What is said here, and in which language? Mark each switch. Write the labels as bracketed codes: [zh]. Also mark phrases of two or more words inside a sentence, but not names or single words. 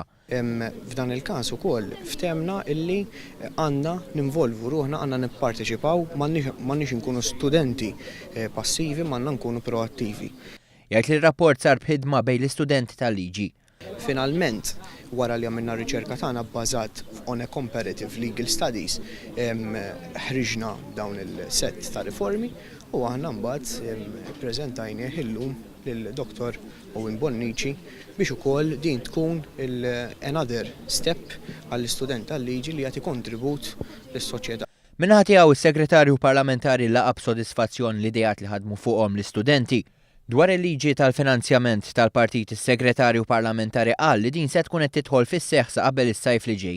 [mt] F'dan il-każ ukoll ftemna illi għandna ninvolvu ruħna, għandna nipparteċipaw, m'għandniex inkunu studenti passivi, ma għandna nkunu proattivi. Jgħid li r-rapport sar b'ħidma bejn l-istudenti tal-liġi. Finalment, wara li għamilna r-riċerka tagħna bbażat [en] on a comparative legal studies, [mt] ħriġna dawn il-set ta' riformi u aħna mbagħad ppreżentajnieh illum lill-Dr. Owen Bonici biex ukoll din tkun [en] another step [mt] għall-istudent tal-liġi li jagħti kontribut lis-soċjetà. Minnaħa tiegħu is-Segretarju Parlamentari laqab b'sodisfazzjon l-idejat li ħadmu fuqhom l-istudenti. Dwar il-liġi tal-finanzjament tal-partit is-Segretarju Parlamentari qal li din se tkun qed tidħol fis-seħħ sa qabel is-sajf li ġej.